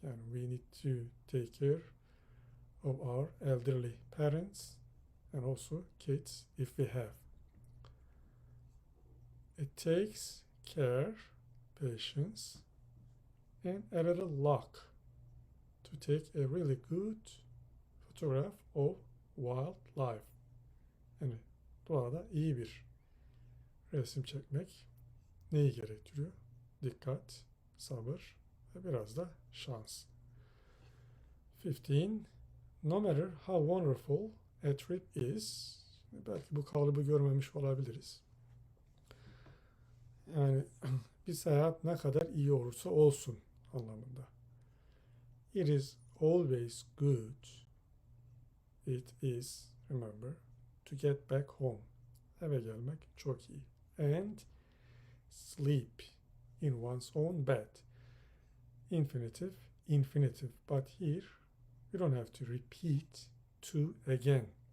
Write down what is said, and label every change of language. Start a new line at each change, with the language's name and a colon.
English: Yani we need to take care of our elderly parents and also kids if we have. It takes care, patience, and a little luck to take a really good photograph of wildlife.
Turkish: Yani doğada iyi bir resim çekmek neyi gerektiriyor? Dikkat, sabır ve biraz da şans. 15.
English: No matter how wonderful a trip is,
Turkish: belki bu kalıbı görmemiş olabiliriz. Yani bir seyahat ne kadar iyi olursa olsun anlamında.
English: It is always good. It is, remember, to get back home.
Turkish: Eve gelmek çok iyi.
English: And sleep in one's own bed. Infinitive, infinitive. But here we don't have to repeat to again.